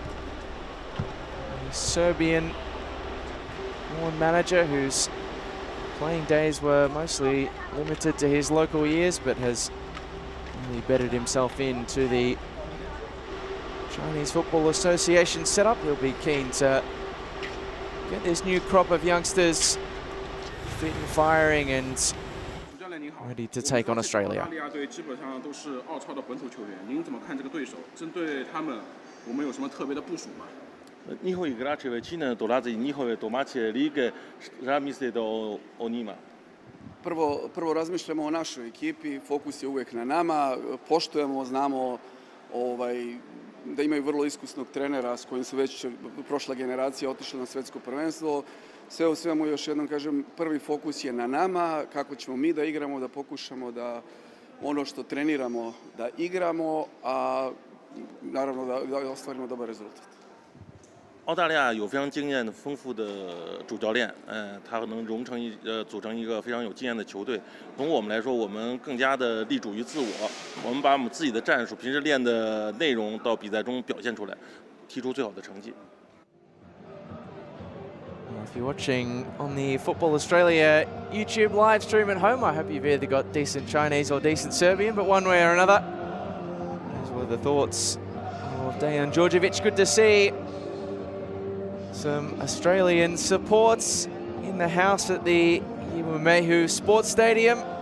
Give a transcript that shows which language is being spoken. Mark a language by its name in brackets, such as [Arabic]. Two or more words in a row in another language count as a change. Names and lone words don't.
[English] A Serbian-born manager whose playing days were mostly limited to his local years, but has really bedded himself into the Chinese Football Association setup. He'll be keen to get this new crop of youngsters fit and firing and ready to take on Australia. [Serbian] Njihovi igrači većina dolaze iz njihove domaće lige. Šta mislite o njima? Prvo razmišljamo o našoj ekipi, fokus je uvijek na nama, poštujemo, znamo da imaju vrlo iskusnog trenera s kojim su već prošla generacija otišla na svjetsko prvenstvo. Sve u svemu, još jednom kažem, prvi fokus je na nama, kako ćemo mi da igramo, da pokušamo da ono što treniramo da igramo, a naravno da ostvarimo dobar rezultat. [Chinese] 澳大利亚有非常经验的、丰富的主教练，他能组成一个非常有经验的球队。从我们来说，我们更加的立足于自我，我们把我们自己的战术、平时练的内容到比赛中表现出来，踢出最好的成绩。 [English] If you're watching on the Football Australia YouTube live stream at home, I hope you've either got decent Chinese or decent Serbian, but one way or another. Those were the thoughts of Dejan Djordjevic. Good to see some Australian supports in the house at the U20 Sports Stadium.